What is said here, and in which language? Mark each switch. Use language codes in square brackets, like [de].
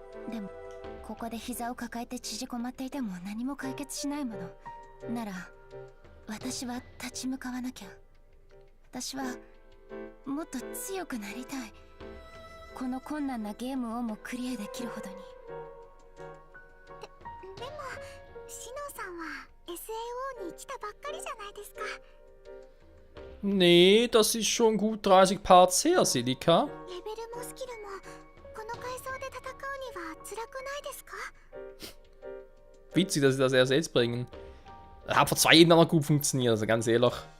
[ja] でもここで膝を抱えて縮こまっていても何も解決しないものなら私は立ち向かわなきゃ。私はもっと強くなりたい。この困難なゲームをもクリアできるほどに。でもシノさんは SAO に来たばっかりじゃないですか。 [de] Nee, das ist schon gut 30 Parts her, Silika. [ja] レベルもスキルもこの階層で戦うには辛くないですか？ [de] Witzig, dass sie das erst jetzt bringen. Hat vor 2 Jahren noch gut funktioniert, also ganz ehrlich.